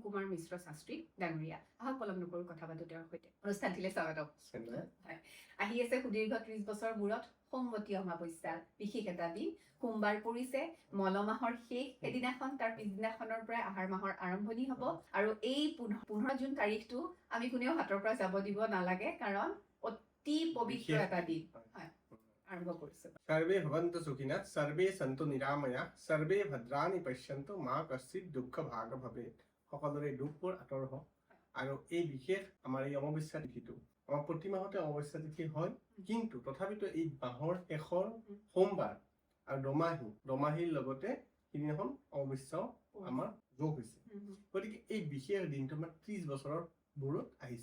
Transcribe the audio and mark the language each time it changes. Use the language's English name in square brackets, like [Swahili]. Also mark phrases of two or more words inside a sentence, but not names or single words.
[Assamese] কুমাৰ মিশ্ৰ শাস্ত্ৰী ডাঙৰীয়া আহক পলম নকৰো কথা পাতো তেওঁৰ সৈতে অনুষ্ঠানটিলে স্বাগতম হয় আহি আছে সুদীৰ্ঘ 30 বছৰ মূৰত সোমৱতী অমাৱস্যা বিশেষ এটা দিন সোমবাৰ পৰিছে মলমাহৰ শেষ এদিনাখন তাৰ পিছদিনাখনৰ পৰা আহাৰ মাহৰ আৰম্ভণি হ'ব আৰু এই 15 জুন তাৰিখটো আমি কোনেও হাতৰ পৰা যাব দিব নালাগে কাৰণ অতি পবিত্ৰ এটা দিন হয় আৰম্ভ কৰিছে [Sanskrit] सर्वे भवन्तु सुखिनः सर्वे सन्तु निरामया सर्वे भद्राणि पश्यन्तु মা কশ্চিৎ দুঃখ ভাগ ভৱেৎ [Assamese] সকলোৰে দুখবোৰ আঁতৰ হওক আৰু এই বিশেষ আমাৰ এই অমাৱস্যা তিথিটো আমাৰ প্ৰতি মাহতে অমাৱস্যা তিথি হয় কিন্তু তথাপিতো এই মাহৰ শেষৰ সোমবাৰ আৰু দমাহীৰ লগতে সিদিনাখন অমাৱস্যাও আমাৰ যোগ হৈছে গতিকে এই বিশেষ দিনটো আমাৰ 30 বছৰৰ মূৰত